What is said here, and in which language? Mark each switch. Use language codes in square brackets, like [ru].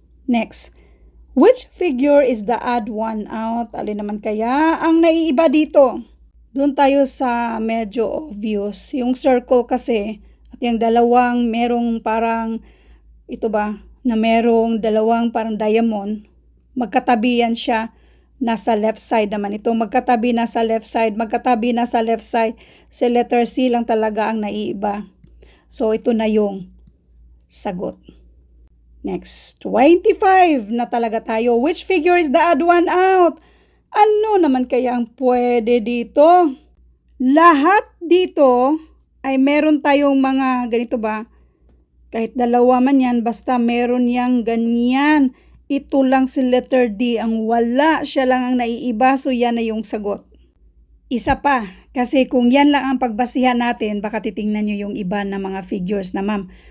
[en] Next, which figure is the odd one out? [tl] Alin naman kaya ang naiiba dito? Doon tayo sa medyo obvious. Yung circle kasi, at yung dalawang merong parang, ito ba, na merong dalawang parang diamond, magkatabi yan siya. nasa left side naman ito. Magkatabi nasa left side, magkatabi nasa left side. Si letter C lang talaga ang naiiba. So, ito na yung sagot. Next, 25 na talaga tayo. [en] Which figure is the odd one out? [tl] Ano naman kaya ang pwede dito? Lahat dito ay meron tayong mga ganito ba? Kahit dalawa man yan, basta meron yang ganyan. Ito lang si letter D ang wala. Siya lang ang naiiba, so yan na yung sagot. Isa pa, kasi kung yan lang ang pagbasihan natin, baka titingnan nyo yung iba na mga figures na ma'am.